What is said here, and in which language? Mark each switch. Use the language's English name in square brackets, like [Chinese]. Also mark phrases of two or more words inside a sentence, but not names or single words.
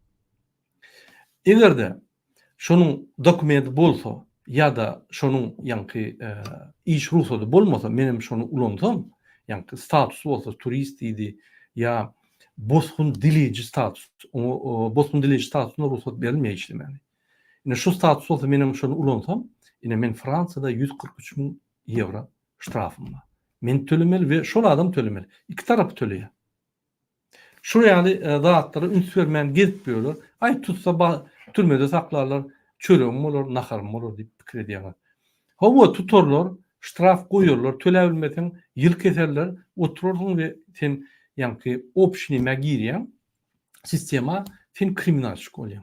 [Turkmen] Egerde şonuň dokumenti bolsa ýa-da şonuň ýanky iş ruhsaty bolmasa, menim şonu ulansam, ýanky status bolsa turist idi ýa bosbun dileji status, o bosbun dileji statusyna ruhsat berilmeýär işlemeli. Ine şu status bolsa menim şonu ulansam, ine men Fransa'da €143.000 ştrafım var. Men tölemeli ve şol adam tölemeli. İki tarap töleýär. Şu ýaly zatlara üns bermän gezip ýörler. Ay tutsa türmede saklarlar, çöreğim bolar, naharym bolar diýip pikir edýärler. Hawa tutorlar, ştraf goýarlar, töle bilmesen ýyl keserler, oturursun we sen ýanky opşnime girýän sistema sen kriminalçyk bolýan.